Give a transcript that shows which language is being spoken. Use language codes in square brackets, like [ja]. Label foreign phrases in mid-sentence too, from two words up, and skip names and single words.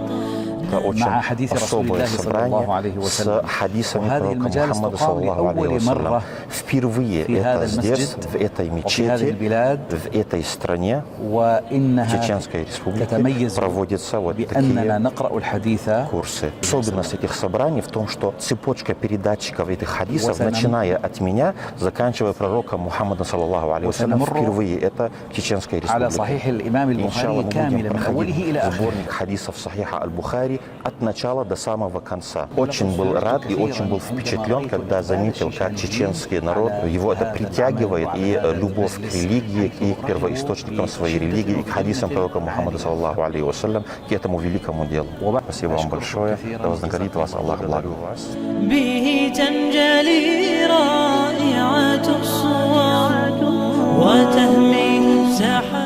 [ar] مع حديث رسول الله صلى الله عليه وسلم. وهذه المجالس تقام لأول مرة في هذا المسجد وفي هذه البلاد، وإنها تتميز بأننا نقرأ الحديث. [ru] Особенность этих собраний в том, что цепочка передатчиков этих хадисов, начиная от меня, заканчивая пророком Мухаммадом [ar] صلى الله عليه وسلم, [ru] впервые это Чеченская республика. Иншаллах, мы будем проходить сборник хадисов Сахиха Аль-Бухари от начала до самого конца. Очень был рад и очень был впечатлен, когда заметил, как чеченский народ, его это притягивает, и любовь к религии, и к первоисточникам своей религии, и к хадисам пророка Мухаммада [ar] صلى الله عليه وسلم, [ru] к этому великому делу. Спасибо вам большое. Да вознаградит вас Аллах. Благодарю вас. [ar] به تنجلي رائعة الصور وتهمي سحاب